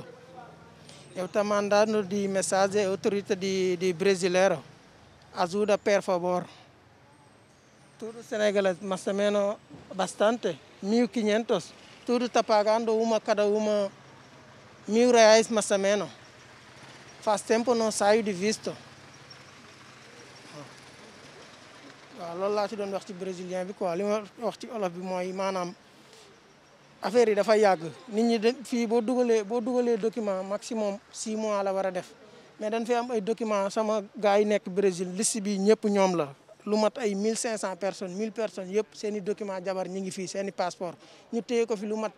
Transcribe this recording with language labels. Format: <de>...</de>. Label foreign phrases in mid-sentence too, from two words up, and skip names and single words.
<pt>Eu estou mandando de mensagem autoridade de brasileiro, ajuda por favor. Tudo senegalês, mais ou menos bastante, 1.500. Tudo está pagando cada uma R$1.000 mais ou menos. Faz tempo não saio de visto.</pt> <wo>waaw loolu laa ci doon wax ci brésilien bi quoi li ma wax ci olof bi mooy maanaam affaire yi dafa yàgg nit ñi de fii boo dugalee document</wo> <fr>maximum 6 mois</fr> <wo>la war a def mais dañ fi am ay document sama gars yi nekk Brésil liste bi ñëpp ñoom la lu mat ay 1500 personnes 1000 personnes yëpp seen i document jabar ñi ngi fii seen i passeport ñu téye ko fi lu mat</wo>